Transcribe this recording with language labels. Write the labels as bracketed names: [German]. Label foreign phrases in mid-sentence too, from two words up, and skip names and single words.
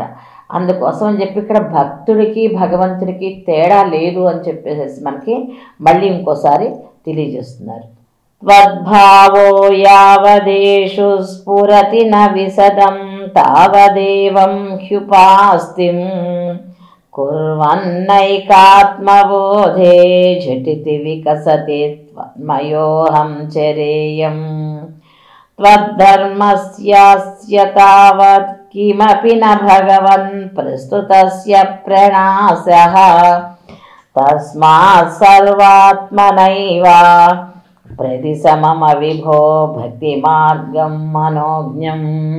[Telugu] అందుకోసం అని చెప్పి ఇక్కడ భక్తుడికి భగవంతుడికి తేడా లేదు అని చెప్పేసి మనకి మళ్ళీ ఇంకోసారి తెలియజేస్తున్నారు. [Sanskrit] త్వద్భావో యావదేషు స్ఫురతి న విశదం తావదేవం హ్యుపాస్తిం కుర్వన్నైకాత్మబోధే ఝటితి వికసతి त्वन्मयोऽहं चरेयम् त्वद्धर्मस्यास्य तावत् किमपि न भगवन् प्रस्तुतस्य प्रणाशः तस्मात् सर्वात्मनैव प्रतिसमम विभो भक्तिमार्गं मनोज्ञम्